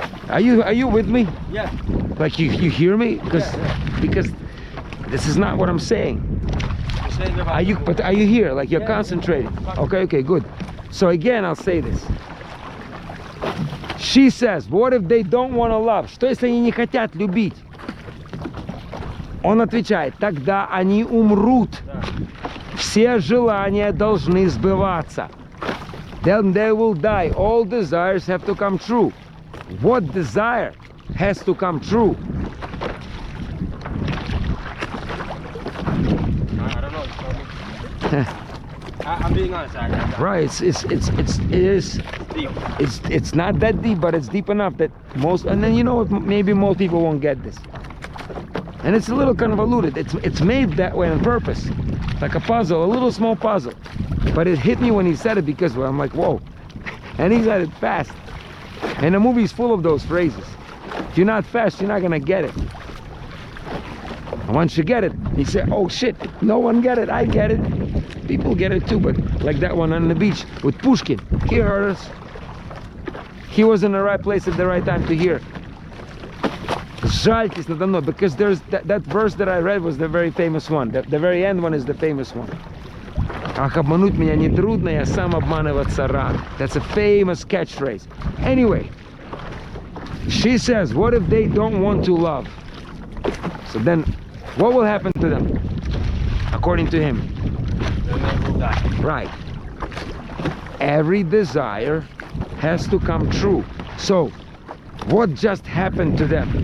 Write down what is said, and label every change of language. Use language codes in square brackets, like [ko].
[en] Are you with me? yeah. Like you hear me? Yeah. Because this is not what I'm saying. You're saying about But are you here? Like you're Yeah, concentrating. yeah. Okay, good. So again, I'll say this. She says, what if they don't want to love? [ru] Что если они не хотят любить? Он отвечает, тогда они умрут. Да. Все желания должны сбываться. [en] Then they will die. All desires have to come true. What desire has to come true? I don't know. You tell me. I'm being honest, actually. Right, it is Deep. it's not that deep, but it's deep enough that most, and then you know what, maybe most people won't get this. And it's a little convoluted. It's made that way on purpose, like a puzzle, a little small puzzle. But it hit me when he said it because well, I'm like, whoa. And he said it fast. And the movie's full of those phrases. If you're not fast, you're not gonna get it. And once you get it, he said, oh shit, no one get it, I get it. People get it too, but like that one on the beach with Pushkin. He heard us. He was in the right place at the right time to hear. [ru] Жальтесь надо мной, [en] because there's that verse that I read was the very famous one. The very end one is the famous one. [ru] Ах, обмануть меня нетрудно, я сам обманываться рад. [en] That's a famous catchphrase. Anyway, she says, what if they don't want to love? So then, what will happen to them? According to him. Then they will die. Right. Every desire has to come true. So, what just happened to them?